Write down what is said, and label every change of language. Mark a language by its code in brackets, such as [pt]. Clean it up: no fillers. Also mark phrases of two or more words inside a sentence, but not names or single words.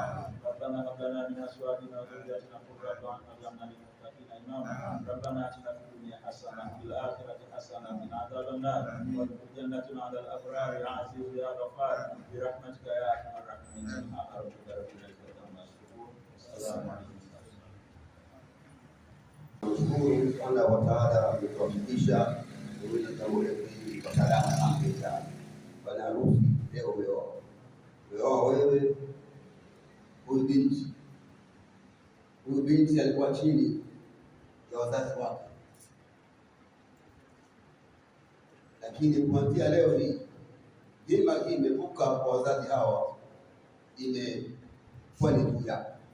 [ar] ربنا هب لنا من أزواجنا وذرياتنا قرة أعين واجعلنا للمتقين إماما. ربنا آتنا في الدنيا حسنة وفي الآخرة حسنة وقنا عذاب النار وادخل جنة على الأبرار يا عزيز يا غفار برحمتك يا أرحم الراحمين. سبحان ربك رب العزة عما يصفون. السلام عليكم. [sw] Mungu [ar] سبحانه وتعالى [sw] ametuwafikisha kuweza jambo hili kwa salama ameta. Bwana harusi leo umeoa wewe huyu binti alikuwa chini ya wazazi wake, lakini kuanzia leo hii dhima hii imevuka kwa wazazi hawa, imekuwa ni juu yako.